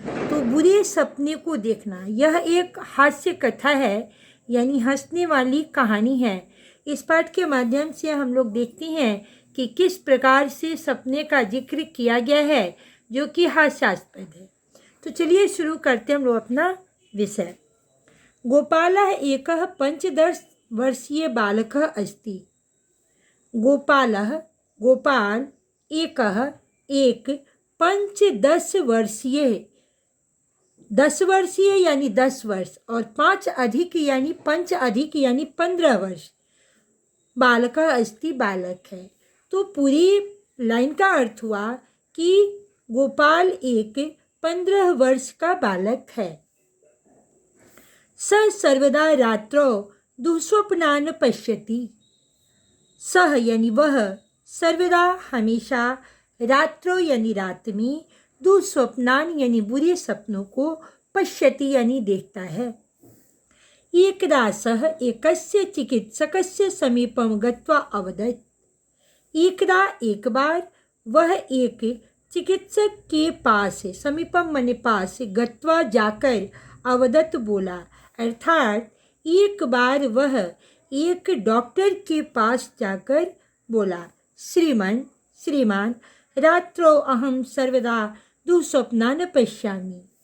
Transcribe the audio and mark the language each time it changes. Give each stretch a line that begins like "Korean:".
Hindi: तो बुरे सपने को देखना यह एक हास्य कथा है, यानी हंसने वाली कहानी है। इस पाठ के माध्यम से हम लोग देखते हैं कि किस प्रकार से सपने का जिक्र किया गया है जो कि हास्यास्पद है। तो चलिए शुरू करते हैं हम लोग अपना विषय।
Sanskrit: गोपालः एकः 15 वर्षीय बालकः अस्ति।
Hindi: गोपालः गोपाल एकः एक 15 वर्षीय, 10 वर्षीय यानी 10 वर्ष और 5 अधिक यानी 15 वर्ष,
Sanskrit: बालक अस्ति
Hindi: बालक है। तो पूरी लाइन का अर्थ हुआ कि गोपाल एक 15 वर्ष का बालक है।
Sanskrit: स सर्वदा रात्रौ दुःस्वप्नान् पश्यति।
Hindi: सह यानी वह, सर्वदा हमेशा, रात्रो यानी रात में, दुःस्वप्नान् यानी बुरे सपनों को, पश्यति यानी देखता है।
Sanskrit: एकदा सः एकस्य चिकित्सकस्य समीपं गत्वा अवदत्।
Hindi: एकदा एक बार वह एक चिकित्सक के पास, समीपम माने पास, गत्वा जाकर, अवदत् बोला, अर्थात एक बार वह एक डॉक्टर के पास जाकर बोला,
Sanskrit: श्रीमान रात्रौ अहम सर्वदा दुःस्वप्नान् पश्यामि।